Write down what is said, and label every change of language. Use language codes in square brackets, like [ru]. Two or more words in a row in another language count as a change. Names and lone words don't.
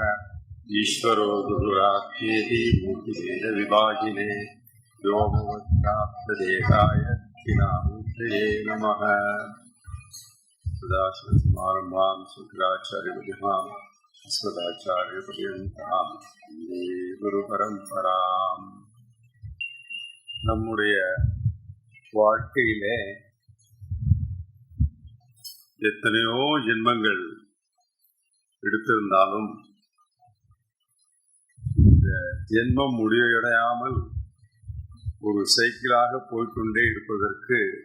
[sa] ईश्वरो गुरुरात्मेति मूर्तिभेदविभागिने व्योमवद्व्याप्तदेहाय दक्षिणामूर्तये नमः। सदाशिवसमारम्भां शङ्कराचार्यमध्यमाम् अस्मदाचार्यपर्यन्तां वन्दे குருபரம்பராம். [ta] நம்முடைய வாழ்க்கையிலே எத்தனையோ ஜென்மங்கள் எடுத்திருந்தாலும் இந்த ஜென்மம் முடிவடையாமல் ஒரு சைக்கிளாக போய்கொண்டே இருப்பதற்கு